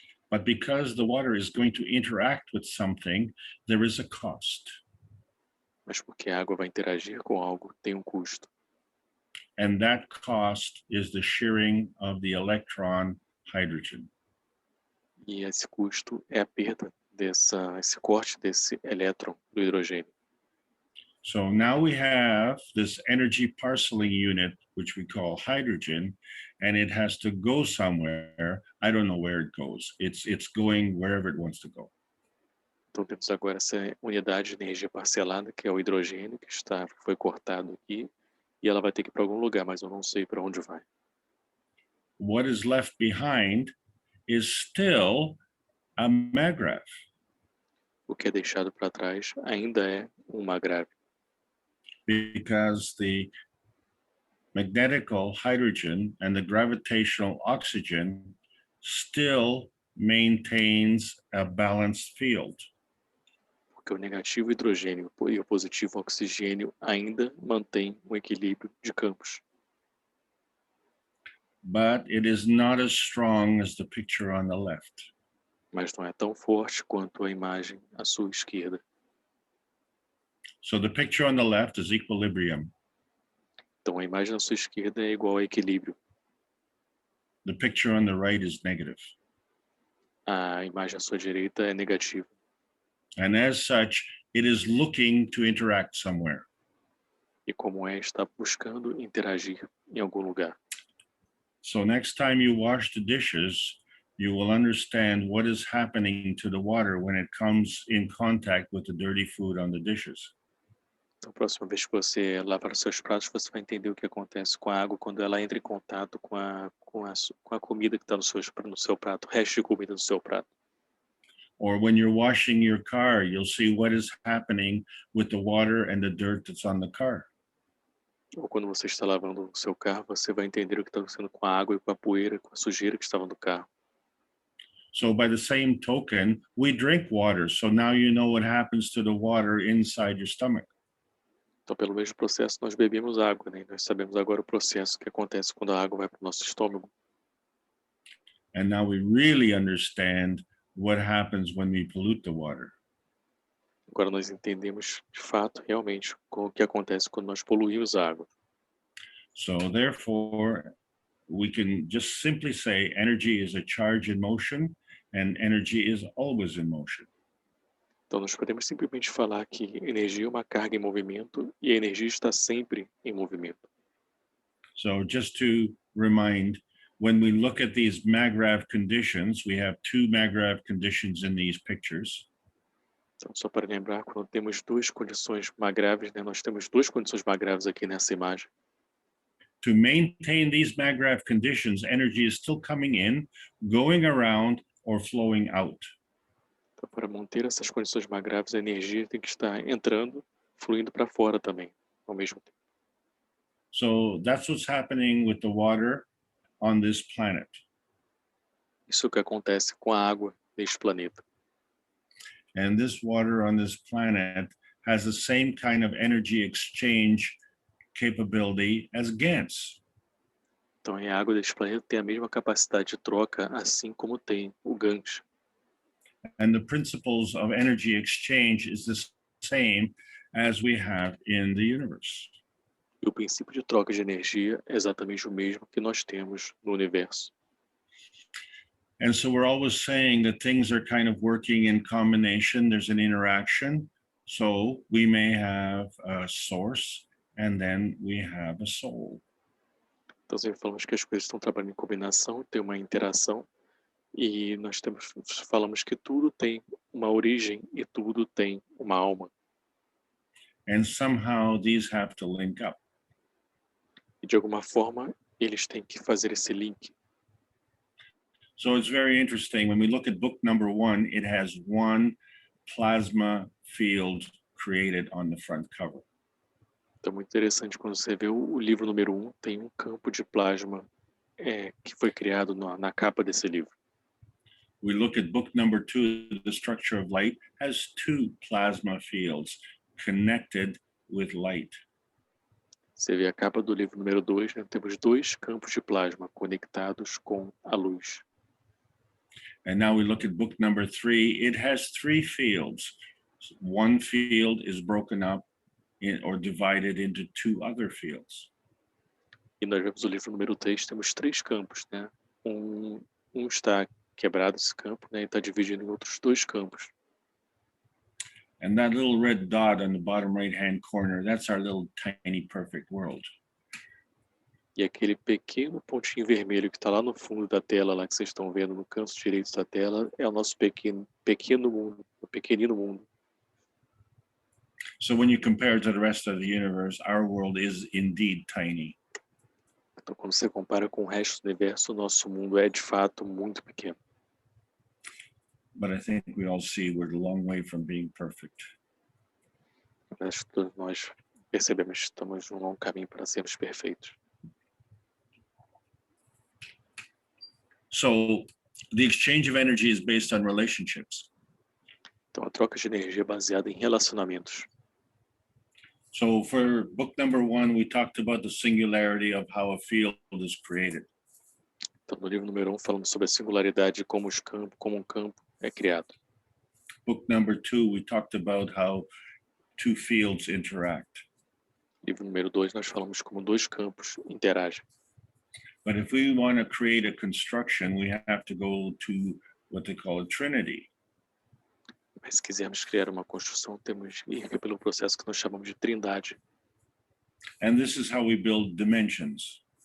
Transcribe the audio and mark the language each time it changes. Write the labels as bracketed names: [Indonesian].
[English] But because the water is going to interact with something, there is a cost. [Portuguese] Mas porque a água vai interagir com algo, tem um custo. [English] And that cost is the shearing of the electron hydrogen. [Portuguese] E esse custo é a perda esse corte desse elétron do hidrogênio. [English] So now we have this energy parceling unit, which we call hydrogen, and it has to go somewhere. I don't know where it goes. It's going wherever it wants to go. [Portuguese] Então temos agora essa unidade de energia parcelada, que é o hidrogênio, que foi cortado aqui, e ela vai ter que ir para algum lugar, mas eu não sei para onde vai. [English] What is left behind is still a MAGRAV. [Portuguese] O que é deixado para trás ainda é um MAGRAV. [English] Because the magnetical hydrogen and the gravitational oxygen still maintains a balanced field. [Portuguese] Porque o negativo hidrogênio e o positivo oxigênio ainda mantém um equilíbrio de campos. [English] But it is not as strong as the picture on the left. [Portuguese] Mas não é tão forte quanto a imagem à sua esquerda. [English] So the picture on the left is equilibrium. [Portuguese] Então a imagem à sua esquerda é igual a equilíbrio. [English] The picture on the right is negative. [Portuguese] A imagem à sua direita é negativa. [English] And as such, it is looking to interact somewhere. [Portuguese] E como está buscando interagir em algum lugar. [English] So next time you wash the dishes, you will understand what is happening to the water when it comes in contact with the dirty food on the dishes. [Portuguese] Então, a próxima vez que você lavar os seus pratos, você vai entender o que acontece com a água quando ela entra em contato com a comida que está no seu prato, o resto de comida no seu prato. [English] Or when you're washing your car, you'll see what is happening with the water and the dirt that's on the car. [Portuguese] Ou quando você está lavando o seu carro, você vai entender o que está acontecendo com a água e com a poeira, com a sujeira que estava no carro. [English] So by the same token, we drink water. So now you know what happens to the water inside your stomach. [Portuguese] Então, pelo mesmo processo, nós bebemos água, né? Nós sabemos agora o processo que acontece quando a água vai para o nosso estômago. [English] And now we really understand what happens when we pollute the water. [Portuguese] Agora nós entendemos, de fato, realmente, o que acontece quando nós poluímos a água. [English] So therefore, we can just simply say energy is a charge in motion and energy is always in motion. [Portuguese] Então, nós podemos simplesmente falar que energia é uma carga em movimento e a energia está sempre em movimento. [English] So just to remind, when we look at these MAGRAV conditions, we have two MAGRAV conditions in these pictures. [Portuguese] Então, só para lembrar, quando temos duas condições magráveis, né, nós temos duas condições magráveis aqui nessa imagem. [English] To maintain these MAGRAV conditions, energy is still coming in, going around, or flowing out. [Portuguese] Então, para manter essas condições magráveis, a energia tem que estar entrando, fluindo para fora também, ao mesmo tempo. [English] So that's what's happening with the water on this planet. [Portuguese] Isso é o que acontece com a água neste planeta. [English] And this water on this planet has the same kind of energy exchange capability as GANs. [Portuguese] Então, a água deste planeta tem a mesma capacidade de troca, assim como tem o GANs. [English] And the principles of energy exchange is the same as we have in the universe. [Portuguese] E o princípio de troca de energia é exatamente o mesmo que nós temos no universo. [English] And so we're always saying that things are kind of working in combination. There's an interaction. So we may have a source and then we have a soul. [Portuguese] Então, sempre falamos que as coisas estão trabalhando em combinação, tem uma interação, e falamos que tudo tem uma origem e tudo tem uma alma. [English] And somehow these have to link up. [Portuguese] E de alguma forma, eles têm que fazer esse link. [English] So it's very interesting. When we look at book number 1, it has one plasma field created on the front cover. [Portuguese] Então, muito interessante quando você vê o livro número 1, tem um campo de plasma que foi criado na capa desse livro. [English] We look at book number 2, the structure of light has two plasma fields connected with light. [Portuguese] Você vê a capa do livro número 2, né? Temos dois campos de plasma conectados com a luz. [English] And now we look at book number 3, it has three fields. One field is broken up or divided into two other fields. [Portuguese] E nós vemos o livro número 3, temos três campos, né? Um está quebrado esse campo, né? E está dividido em outros dois campos. [English] And that little red dot on the bottom right-hand corner, that's our little tiny perfect world. [Portuguese] E aquele pequeno pontinho vermelho que está lá no fundo da tela, lá que vocês estão vendo no canto direito da tela, é o nosso pequeno mundo, o pequenino mundo. [English] So when you compare to the rest of the universe, our world is indeed tiny. [Portuguese] Então, quando você compara com o resto do universo, o nosso mundo é de fato muito pequeno. [English] But I think we all see we're a long way from being perfect. [Portuguese] Mas todos nós percebemos que estamos num longo caminho para sermos perfeitos. [English] So the exchange of energy is based on relationships. [Portuguese] Então, a troca de energia é baseada em relacionamentos. [English] So for book number 1, we talked about the singularity of how a field is created. [Portuguese] Então, no livro número 1, falamos sobre a singularidade de como um campo é criado. [English] Book number 2, we talked about how two fields interact. [Portuguese] Livro número 2, nós falamos como dois campos interagem. [English] But if we want to create a construction, we have to go to what they call a trinity. [Portuguese] Mas se quisermos criar uma construção, temos que ir pelo processo que nós chamamos de trindade. [English] And this is how we build dimensions.